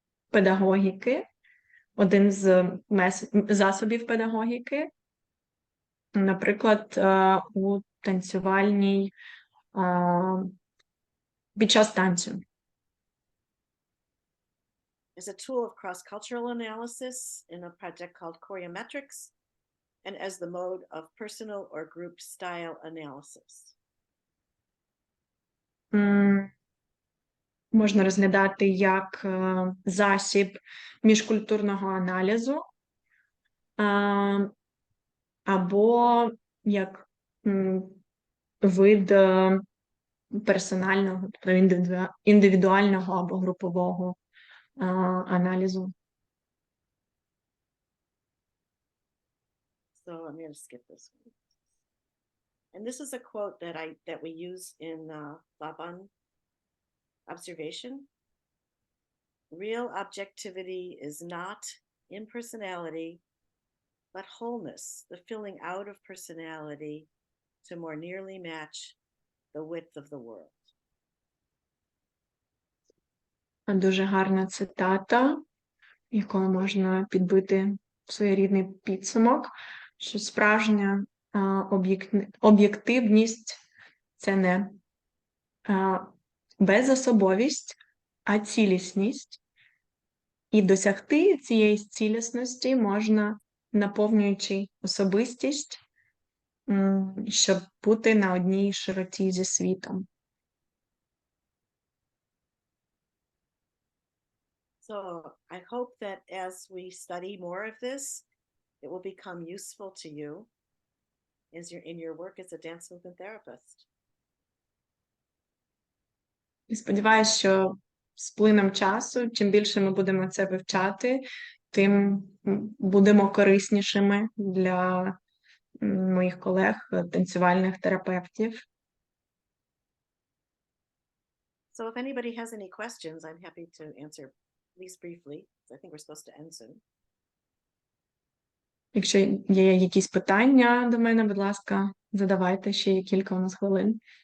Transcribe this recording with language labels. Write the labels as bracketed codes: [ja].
[uk] педагогіки, один з засобів педагогіки, наприклад, у танцювальній під час танцю. [en] Is a tool of cross-cultural analysis in a project called Choreometrics, and as the mode of personal or group style analysis. [uk] Можна розглядати як засіб міжкультурного аналізу, або як вид персонального, індивідуального або групового аналізу. [en] So I'm going to skip this one. And this is a quote that we use in Laban observation. Real objectivity is not impersonality, but wholeness, the filling out of personality to more nearly match the width of the world. [uk] Дуже гарна цитата, якою можна підбити своєрідний підсумок, що справжня об'єктивність – це не безособовість, а цілісність. І досягти цієї цілісності можна, наповнюючи особистість, щоб бути на одній широті зі світом. [en] So I hope that as we study more of this, it will become useful to you in your work as a dance movement therapist. [uk] І сподіваюся, що з плином часу, чим більше ми будемо це вивчати, тим будемо кориснішими для моїх колег, танцювальних терапевтів. [en] So if anybody has any questions, I'm happy to answer, at least briefly, because I think we're supposed to end soon. [uk] Якщо є якісь питання до мене, будь ласка, задавайте, ще є кілька у нас хвилин.